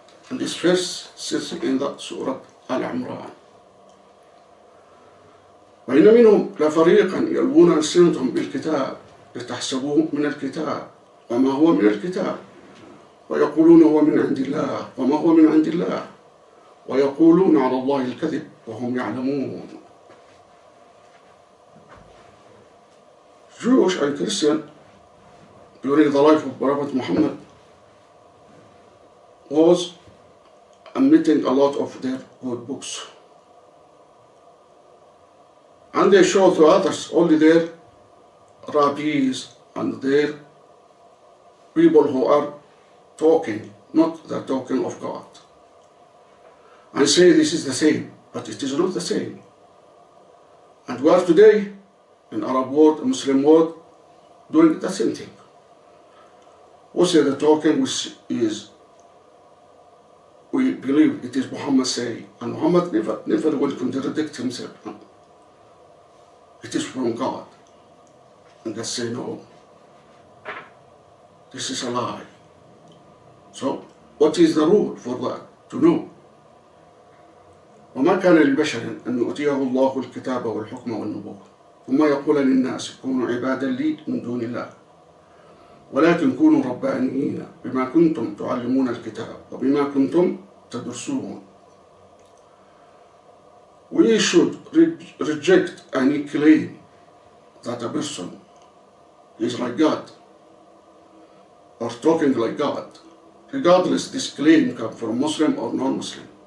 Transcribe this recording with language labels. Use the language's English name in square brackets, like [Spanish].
[English] And this verse says in the Surah Al-Imran, [Arabic] وإن منهم لفريقا يلوون ألسنتهم بالكتاب لتحسبوه من الكتاب وما هو من الكتاب ويقولون هو من عند الله وما هو من عند الله ويقولون على الله الكذب وهم يعلمون. [English] Jewish and Christian during the life of Prophet Muhammad was omitting a lot of their good books, and they show to others only their rabbis and their people who are talking, not the talking of God, and say this is the same, but it is not the same. And we are today in Arab world, Muslim world, doing the same thing. We say the talking which is, we believe it is Muhammad say, and Muhammad never will contradict himself. It is from God. And they say no, this is a lie. So what is the rule for that? To know. [Arabic] وما كان لبشر أن يؤتيه الله الكتاب والحكم والنبوة ثم يقول للناس كونوا عبادا لي من دون الله ولكن كونوا ربانيين بما كنتم تعلمون الكتاب وبما كنتم تدرسون. [English] We should reject any claim that a person is like God or talking like God, regardless this claim comes from Muslim or non-Muslim.